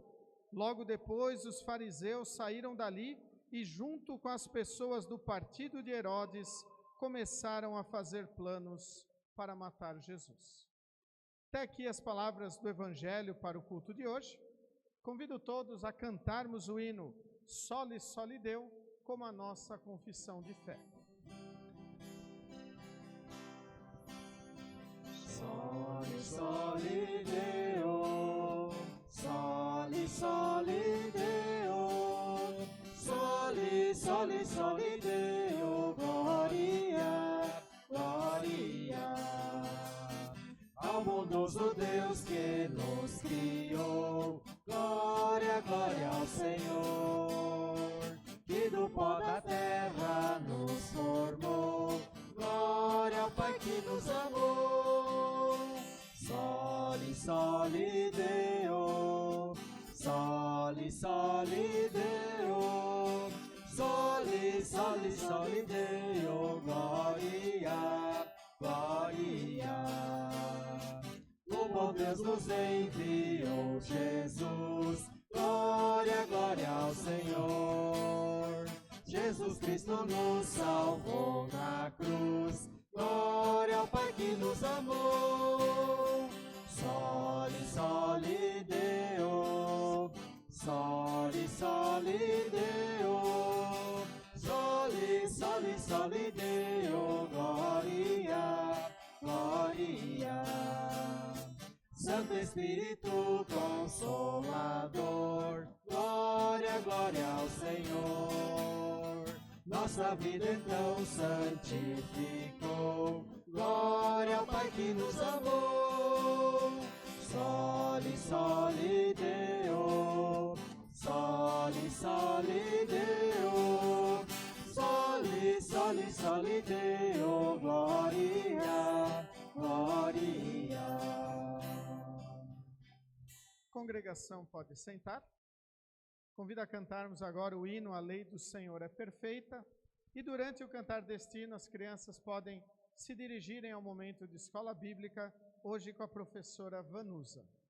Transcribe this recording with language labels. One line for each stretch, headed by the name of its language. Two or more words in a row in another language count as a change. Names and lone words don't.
Portuguese: Logo depois, os fariseus saíram dali e, junto com as pessoas do partido de Herodes, começaram a fazer planos para matar Jesus. Até aqui as palavras do Evangelho para o culto de hoje. Convido todos a cantarmos o hino
Latin: Soli, Soli Deo,
Portuguese: como a nossa confissão de fé.
Latin: Soli, Soli Deo, Soli, Soli Deo, Soli, Soli, Soli Deo,
Portuguese: Glória, Glória ao bondoso Deus que nos criou. Glória, glória ao Senhor, que do pó da terra nos formou. Glória ao Pai que nos amou.
Latin: Soli, Soli Deo, Soli, Soli Deo, Soli, Soli, Soli Deo,
Portuguese: Glória, Glória. O bom Deus nos enviou Jesus. Glória, glória ao Senhor. Jesus Cristo nos salvou na cruz. Glória ao Pai que nos amou.
Latin: Soli, Soli Deo, Soli, Soli Deo, Soli, Soli, Soli Deo,
Portuguese: Glória, Glória. Santo Espírito, com Consolador, glória, glória ao Senhor. Nossa vida então santificou, glória ao Pai que nos amou.
Latin: Soli, soli, Deo, soli, soli, Deo, soli, soli, soli, Deo,
Portuguese: glória, glória. Congregação pode sentar. Convido a cantarmos agora o hino A Lei do Senhor é Perfeita. E durante o cantar deste hino, as crianças podem se dirigirem ao momento de escola bíblica, hoje com a professora Vanusa.